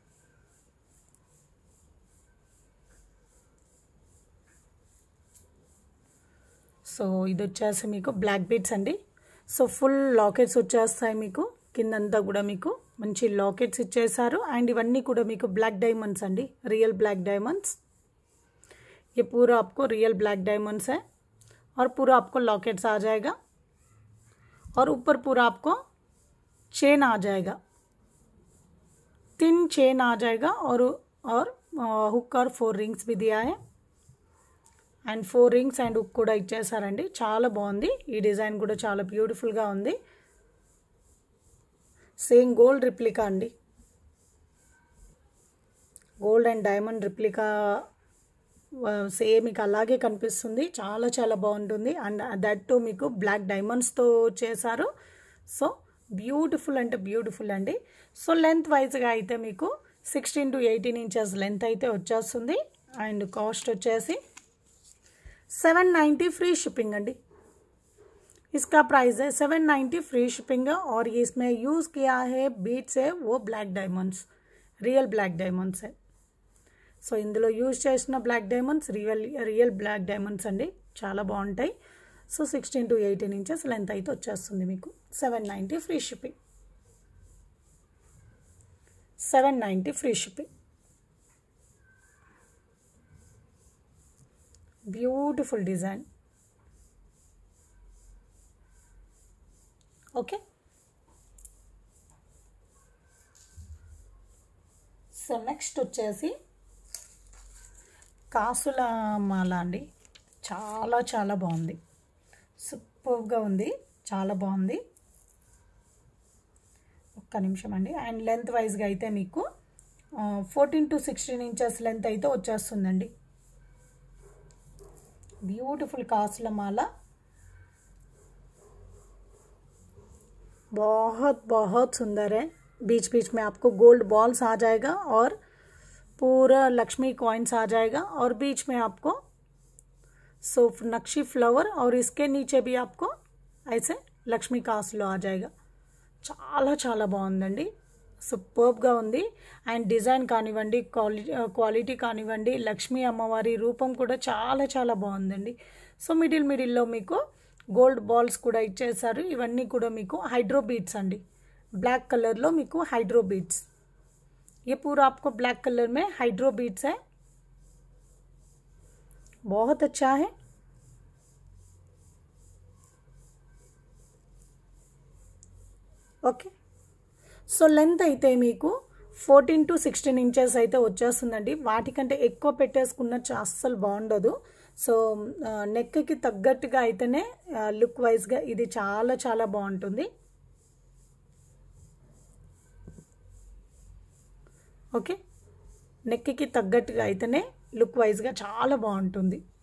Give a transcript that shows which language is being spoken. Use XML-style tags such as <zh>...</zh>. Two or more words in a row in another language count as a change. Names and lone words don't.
<te>సో ఇది వచ్చేసి మీకు</te> <en>black beads</en> <te>అండి. సో</te> <en>full lockets</en> <te>వచ్చేస్తాయి మీకు. కిందంతా కూడా మీకు మంచి లాకెట్స్ ఇచ్చేసారు అండ్ ఇవన్నీ కూడా మీకు</te> <hi>బ్लैक डायमंड्स అండి रियल</hi> <en>black diamonds</en> <hi>ये पूरा आपको</hi> <en>real black diamonds</en> <hi>है और पूरा आपको लॉकेट्स आ जाएगा और ऊपर पूरा आपको चेन आ जाएगा तीन चेन आ जाएगा और हुक और 4 रिंग्स भी दिया है</hi> <te>అండ్ 4 రింగ్స్ అండ్ హుక్ కూడా ఇచ్చేసారండి చాలా బాగుంది ఈ డిజైన్ కూడా చాలా బ్యూటిఫుల్ గా ఉంది సేమ్</te> <en>gold replica</en> <te>అండి</te> <en>gold and diamond replica</en> <te>సేమ్ మీకు అలాగే కనిపిస్తుంది చాలా చాలా బాగుంటుంది</te> <en>and that too</en> <te>మీకు</te> <en>black diamonds</en> <te>తో చేశారు</te> <en>so beautiful</en> <te>అంటే బ్యూటిఫుల్ అండి సో</te> <en>length wise</en> <te>గా అయితే మీకు</te> <en>16 to 18 inches length</en> <te>అయితే వచ్చేస్తుంది</te> <en>and cost</en> <te>వచ్చేసి</te> <hi>790</hi> <en>free shipping</en> <hi>अंडी इसका प्राइस है 790</hi> <en>free shipping</en> <hi>और इसमें यूज़ किया है बीट्स है वो</hi> <en>black diamonds real black diamonds</en> <hi>है</hi> <te>సో ఇందులో యూజ్ చేసిన</te> <en>black diamonds real black diamonds</en> <te>అండి చాలా బాగుంటాయి సో</te> <en>16 to 18 inches length</en> <te>అయితే వచ్చేస్తుంది మీకు</te> <en>790 free shipping 790 free shipping beautiful design okay so next వచ్చేసి</en> <te>కాసుల మాల అండి చాలా చాలా బాగుంది సూపర్ గా ఉంది చాలా బాగుంది ఒక్క నిమిషం అండి అండ్</te> <en>length wise</en> <te>గా అయితే మీకు</te> <en>14 to 16 inches length</en> <te>అయితే వచ్చేస్తుందండి ब्यूटीफुल कासला माला</te> <hi>बहुत बहुत सुंदर है बीच बीच में आपको</hi> <en>gold balls</en> <hi>आ जाएगा और पूरा लक्ष्मी कॉइन्स आ जाएगा और बीच में आपको नक्शी फ्लावर और इसके नीचे भी आपको ऐसे लक्ष्मी कासलो आ जाएगा</hi> <te>చాలా చాలా బాగుందండి సూపర్బ్ గా ఉంది అండ్ డిజైన్ కానివ్వండి క్వాలిటీ కానివ్వండి లక్ష్మీ అమ్మవారి రూపం కూడా చాలా చాలా బాగుందండి సో మిడిల్ లో మీకు</te> <en>gold balls</en> <te>కూడా ఇచ్చేసారు ఇవన్నీ కూడా మీకు</te> <en>hydro beads</en> <te>అండి</te> <en>black colour</en> <te>లో మీకు</te> <en>hydro beads</en> <hi>ये पूरा आपको ब्लैक कलर में हाइड्रो बीड्स है बहुत अच्छा है</hi> <te>ఓకే సో లెంత్ అయితే మీకు</te> <en>14 to 16 inches</en> <te>అయితే వచ్చేస్తుందండి వాటికంటే ఎక్కువ పెట్టేసుకున్న అస్సలు బాగుండదు సో నెక్ కి తగ్గట్టుగా అయితేనే</te> <en>look wise</en> <te>గా ఇది చాలా చాలా బాగుంటుంది ఓకే నెక్ కి తగ్గట్టుగా అయితేనే</te> <en>look wise</en> <te>గా చాలా బాగుంటుంది</te>